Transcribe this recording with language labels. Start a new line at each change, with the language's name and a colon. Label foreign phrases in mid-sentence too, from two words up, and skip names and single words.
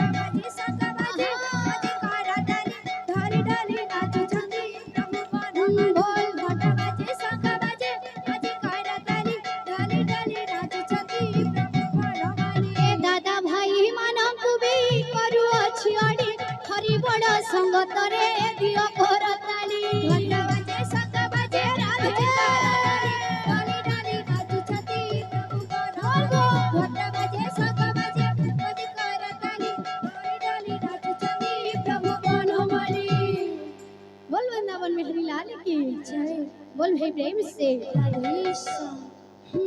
Odia: ବାଜେ ଶଙ୍ଖ ବାଜେ ବାଜେ କରତାଲି ଢାଲି ଢାଲି ନାଚୁଛନ୍ତି ପ୍ରଭୁ ବନମାলী ଘଣ୍ଟା ବାଜେ ଶଙ୍ଖ ବାଜେ ବାଜେ କରତାଲି ଢାଲି ଢାଲି ନାଚୁଛନ୍ତି ପ୍ରଭୁ ବନମାলী ଏ ଦାଦା ଭାଇ ମାନଙ୍କୁ ବି କରୁଅଛି ଅଳି ହରି ବଡ଼ ସଙ୍ଗତରେ ଦିଅ କରତାଲି ଘଣ୍ଟା ବାଜେ ଶଙ୍ଖ ବାଜେ ରାଧେ ଢାଲି ଢାଲି ନାଚୁଛନ୍ତି ପ୍ରଭୁ ବନମାলী ଘଣ୍ଟା ବାଜେ ଶଙ୍ଖ ବାଜେ ବାଜେ କରତାଲି ଢାଲି ଢାଲି ନାଚୁଛନ୍ତି ପ୍ରଭୁ ବନମାলী
Hindi: बोल वृंदावन में हरि लाल की जय बोल भाई प्रेम से